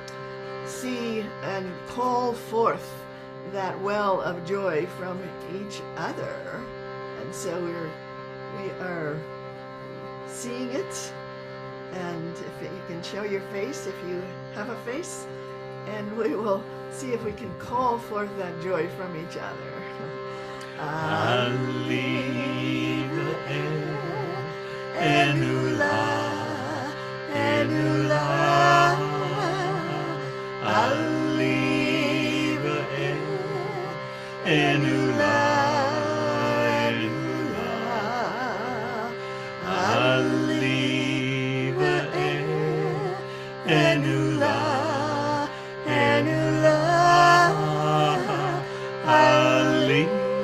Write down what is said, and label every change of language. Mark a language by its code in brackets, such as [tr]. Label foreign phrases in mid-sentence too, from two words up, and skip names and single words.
[en] see and call forth that well of joy from each other. And so we are seeing it, and if you can show your face, if you have a face, and we will see if we can call forth that joy from each other. Ehnu-lah, ehnu-lah, libi, ehnu-lah, ehnu-lah, libi, ehnu-lah, ehnu-lah, libi.